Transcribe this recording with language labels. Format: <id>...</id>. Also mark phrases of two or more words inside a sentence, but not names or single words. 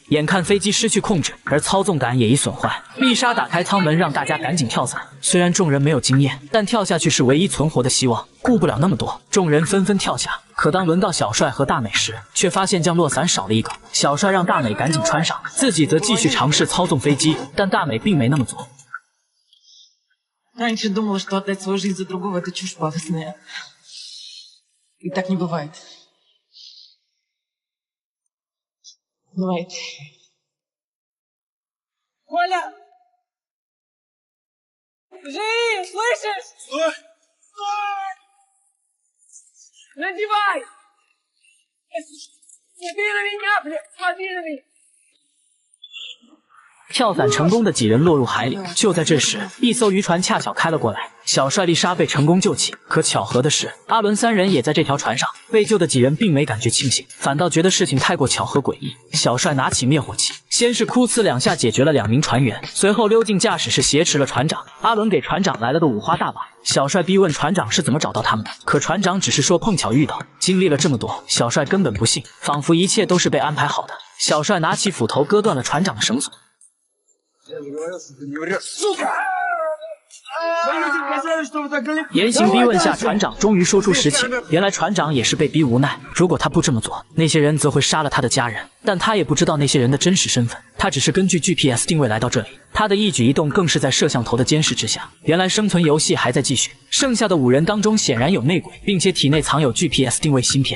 <zh>眼看飞机失去控制，而操纵杆也已损坏。丽莎打开舱门，让大家赶紧跳伞。虽然众人没有经验，但跳下去是唯一存活的希望。顾不了那么多，众人纷纷跳下。可当轮到小帅和大美时，却发现降落伞少了一个。小帅让大美赶紧穿上，自己则继续尝试操纵飞机，但大美并没那么做。</zh> <ru>Раньше думала, что отдать свою жизнь за другого — это чушь пафосная. И так не бывает. Бывает. Коля! Живи, слышишь? Стой! Стой! Надевай! Смотри на меня, блядь! Смотри на меня!</ru> <zh>跳伞成功的几人落入海里。就在这时，一艘渔船恰巧开了过来，小帅丽莎被成功救起。可巧合的是，阿伦3人也在这条船上。被救的几人并没感觉庆幸，反倒觉得事情太过巧合诡异。小帅拿起灭火器，先是哭呲2下解决了2名船员，随后溜进驾驶室挟持了船长。阿伦给船长来了个五花大绑。小帅逼问船长是怎么找到他们的，可船长只是说碰巧遇到。经历了这么多，小帅根本不信，仿佛一切都是被安排好的。小帅拿起斧头割断了船长的绳索。</zh> <ru>Я же говорил, что ты не врешь. Сука!</ru> <zh>严刑逼问下，船长终于说出实情。原来船长也是被逼无奈，如果他不这么做，那些人则会杀了他的家人。但他也不知道那些人的真实身份，他只是根据 GPS 定位来到这里。他的一举一动更是在摄像头的监视之下。原来生存游戏还在继续，剩下的5人当中显然有内鬼，并且体内藏有 GPS 定位芯片。</zh>